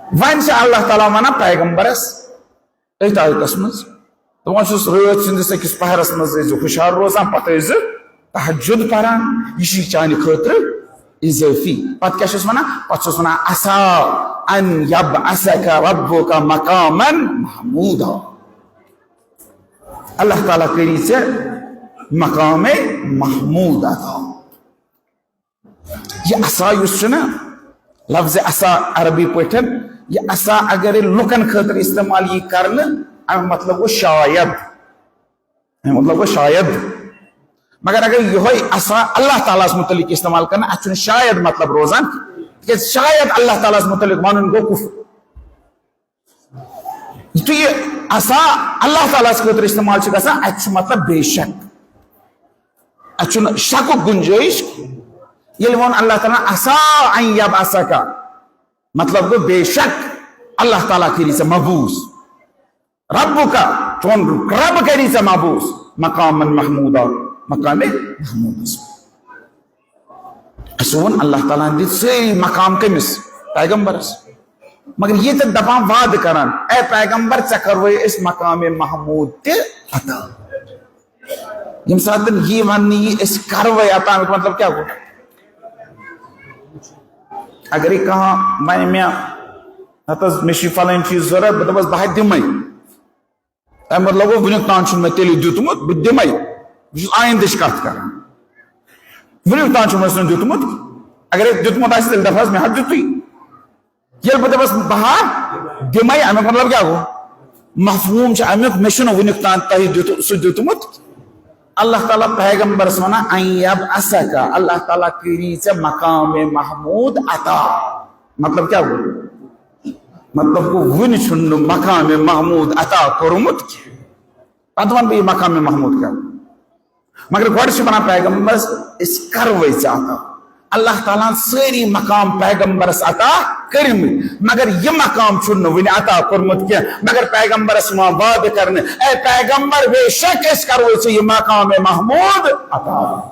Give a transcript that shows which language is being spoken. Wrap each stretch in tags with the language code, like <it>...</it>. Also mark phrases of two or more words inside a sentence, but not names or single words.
<ks>ون سے اللہ تعالیٰ ونان پیغمبرس ات آیتس مز دپان چھس رات سندس أکس پہرس مز ٲسۍزِ ہوشیار روزان پتہٕ ٲسۍزِ تہجد پران یہ چھ چانہ خاطر اضافی پتہ کیا چھس ونان پتہ چھس ونان</ks> <ar>عسا ان یبعثک ربک مقاما محمودا</ar> <ks>اللہ تعالیٰ کری ژےٚ مقام محمود عطا یہ عصا یس چھُ نا لفظ عصا عربی پٲٹھۍ یہ عصا اگر لُکن خاطر استعمال یی کرنہٕ امیُک مطلب گوٚو شاید امیُک مطلب گوٚو شاید مگر اگر یہ عصا اللہ تعالیٰ متعلق استعمال کرنا اتھ چھُنہٕ شاید مطلب روزان تکیازِ شاید اللہ تعالیٰ متعلق ونُن گوٚو کفر تو یہ عصا اللہ تعالیٰ خاطر استعمال چھ گژھان اتھ چھُ مطلب بے شک اتھ چھُنہٕ شکُک گنجائش ییٚلہِ ووٚن اللہ تعالیٰ</ks> <ar>عسا ان یبعثک</ar> <ks>مطلب گوٚو بے شک اللہ تعالیٰ کری ژےٚ مبعوث ربک چون رب کری ژےٚ مبعوث مقام محمودا مقام محمود اسہ وون اللہ تعالیٰ دِتۍ سٲری مقام کٔمِس پیغمبرس مگر یہ تو دپان وعد کران اے پیغمبر ژےٚ کروے أسۍ مقام محمود تہِ عطا یم سات یہ ون أسۍ کروے عطا امیُک مطلب کیا گو اگر یہ کہاں ون مے ہتس مے چھ فلٲنۍ چیٖز ضرورت بہٕ دپس بہٕ دِمے تمہِ مطلب گوٚو وُنیُک تام چھُنہٕ مےٚ تیٚلہِ دیُتمُت بہٕ دِمے بہٕ چھُس آیندٕچ کتھ کران وُنیُک تام چھُنہٕ مےٚ دیُتمُت اگر دیُتمُت آسہِ تیٚلہِ دپہس مےٚ حظ دِتُے ییٚلہِ بہٕ دپس بہٕ دِمے امیُک مطلب کیا گوٚو مفہوم چھُ امیُک مےٚ چھُنہٕ وُنیُک تام تۄہہِ سُہ دیُتمُت اللہ تعالیٰ پیغمبرس ونان</ks> <ar>ان یبعثک</ar> <ks>اللہ تعالیٰ کری ژےٚ مقام محمود عطا مطلب کیا گوٚو مطلب گوٚو وُنہِ چھُنہٕ مقام محمود عطا کوٚرمُت کینٛہہ پتہٕ ونہٕ بہٕ یہِ مقام محمود کیا مگر گۄڈٕ چھِ ونان پیغمبرس أسۍ کروے ژےٚ عطا اللہ تعالیٰ سٲری مقام پیغمبرس عطا کرمٕتۍ مگر یہ مقام چھُنہٕ وُنہِ عطا کوٚرمُت کینٛہہ مگر پیغمبرس یِوان وعدٕ کرنہٕ اے پیغمبر بے شک أسۍ کروے ژےٚ یہِ مقام محمود عطا</ks>